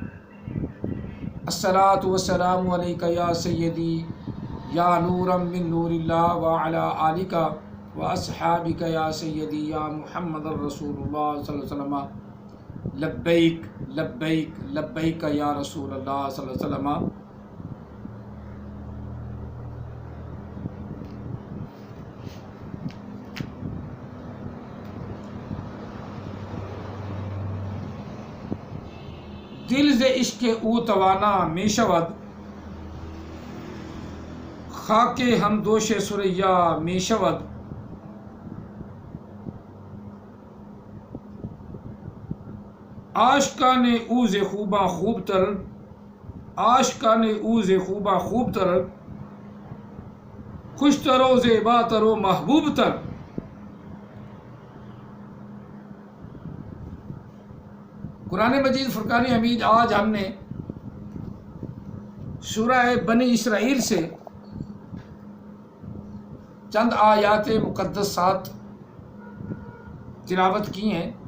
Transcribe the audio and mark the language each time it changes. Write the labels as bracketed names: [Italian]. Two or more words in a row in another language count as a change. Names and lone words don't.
[Arabic] الصلاۃ والسلام علیک یا سیدی یا نورا من نور اللہ وعلی آلک و اصحابک یا سیدی یا محمد رسول اللہ صلی اللہ علیہ وسلم. لبیک لبیک لبیک یا رسول اللہ صلی اللہ علیہ وسلم. [Persian] دل ز عشق او توانا می شود، خاک ہم دوش سریا می شود. عاشقان او ز خوباں خوب تر، عاشقان او ز خوباں خوب تر، خوش ترو زیبا ترو محبوب تر. [Urdu] قرآن مجید فرقان حمید. آج ہم نے سورہ بنی اسرائیل سے چند آیات مقدسات تلاوت کی ہیں.